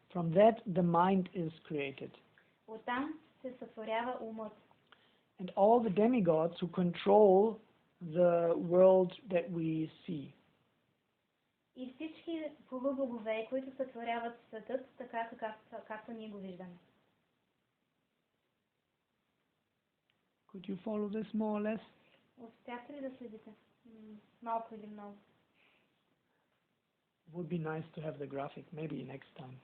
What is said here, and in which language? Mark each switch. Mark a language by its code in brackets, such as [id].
[en] from that the mind is created. [bg] оттам се сътворява умът. [en] And all the demigods who control the world that we see. [bg] И всички полубогове, които сътворяват светът, така както ние го виждаме. [en] Could you follow this more or less? [bg] Успяхте ли да следите? Малко или много? [en] It would be nice to have the graphic, maybe next time.